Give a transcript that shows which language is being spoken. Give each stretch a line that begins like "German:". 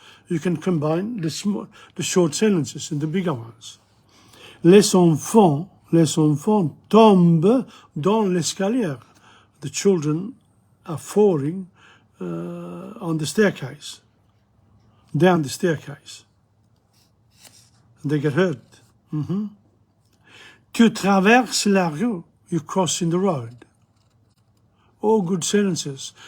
English: you can combine the short sentences and the bigger ones.
French: Les enfants tombent dans l'escalier.
English: The children are falling on the staircase, down the staircase. They get hurt.
French: Tu traverses la rue.
English: You're crossing the road. All good sentences.